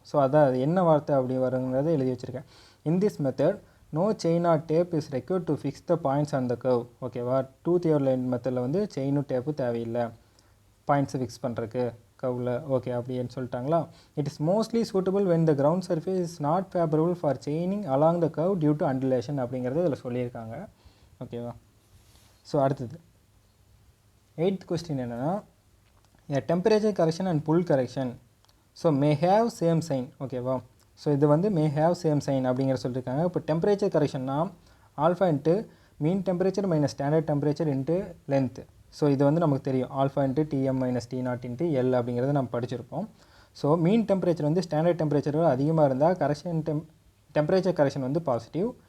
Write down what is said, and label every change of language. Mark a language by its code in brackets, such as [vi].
[ta] So அதான் அது என்ன வார்த்தை அப்படி வருங்கிறத எழுதி வச்சுருக்கேன். [en] In this method no chain or tape is required to fix the points on the curve. ஓகேவா. [ta] 2 தியோலைட் மெத்தடில் வந்து செயினும் டேப்பு தேவையில்லை பாயிண்ட்ஸை ஃபிக்ஸ் பண்ணுறதுக்கு கர்வில். ஓகே அப்படின்னு சொல்லிட்டாங்களா. [en] it is mostly suitable when the ground surface is not favourable for chaining along the curve due to undulation [ta] அப்படிங்கிறது இதில் சொல்லியிருக்காங்க. ஓகேவா. ஸோ அடுத்தது 8th கொஸ்டின் என்னென்னா, [en] a temperature correction and pull correction so may have same sign ஓகேவா. [ta] So இது வந்து [en] may have same sign [ta] அப்படிங்கிற சொல்லியிருக்காங்க. இப்போ டெம்பரேச்சர் கரெக்ஷன்னா ஆல்ஃபா இன்ட்டு மீன் temperature minus standard temperature into length. So இது வந்து நமக்கு தெரியும் alpha into DM minus D not into L அப்படிங்கிறத நம்ம படிச்சிருப்போம். ஸோ மீன் டெம்பரேச்சர் வந்து ஸ்டாண்டர்ட் டெம்பரேச்சரை விட அதிகமாக இருந்தால் டெம்பரேச்சர் கரெக்ஷன் வந்து பாசிட்டிவ்.